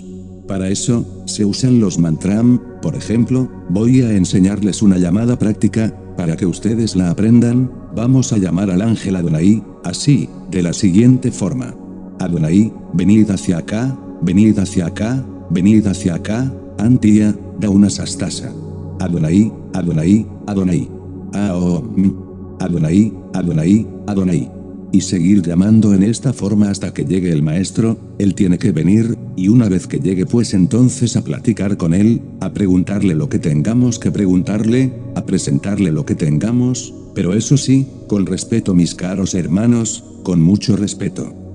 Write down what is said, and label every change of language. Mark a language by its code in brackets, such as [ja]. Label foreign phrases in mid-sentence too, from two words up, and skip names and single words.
[es] Para eso, se usan los mantram, por ejemplo, voy a enseñarles una llamada práctica, para que ustedes la aprendan, vamos a llamar al ángel Adonai, así, de la siguiente forma. Adonai, venid hacia acá, venid hacia acá, venid hacia acá, Antia, Dauna Sastasa. Adonai, Adonai, Adonai. Aom. Adonai, Adonai, Adonai. Y seguir llamando en esta forma hasta que llegue el maestro, él tiene que venir, y una vez que llegue pues entonces a platicar con él, a preguntarle lo que tengamos que preguntarle, a presentarle lo que tengamos, pero eso sí, con respeto mis caros hermanos, con mucho respeto.